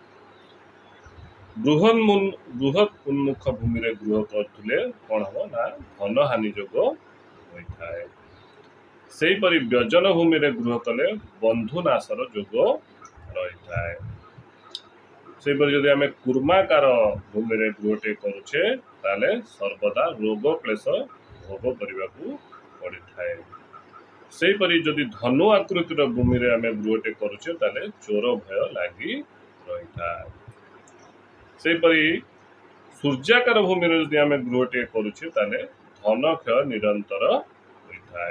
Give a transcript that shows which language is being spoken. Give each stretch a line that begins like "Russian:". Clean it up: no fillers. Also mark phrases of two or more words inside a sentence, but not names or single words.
Odia: ବୃହତ ଉନ୍ମୁଖ ଭୂମିରେ ଗୃହ କରୁଥିଲେ କୋଣ ହବ ନା ଧନ ହାନି ଯୋଗ ହୋଇଥାଏ। ସେହିପରି ବ୍ୟଜନ ଭୂମିରେ ଗୃହ କଲେ ବନ୍ଧୁ ନାଶର ଯୋଗ ରହିଥାଏ। ସେହିପରି ଯଦି ଆମେ କୂର୍ମାକାର ଭୂମିରେ ଗୃହଟେ କରୁଛେ ତେବେ ସର୍ବଦା ରୋଗ କ୍ଲେଶ ଭୋଗ କରିବାକୁ ପଡ଼ିଥାଏ। ସେହିପରି ଯଦି ଧନୁ ଆକୃତିର ଭୂମିରେ ଆମେ ଗୃହଟେ କରୁଛେ ତେବେ ଚୋର ଭୟ ଲାଗି ରହିଥାଏ। ସେହିପରି ସୂର୍ଯ୍ୟାକାର ଭୂମିରେ ଯଦି ଆମେ ଗୃହଟେ କରୁଛେ ତେବେ ଧନ କ୍ଷୟ ନିରନ୍ତର ହୋଇଥାଏ।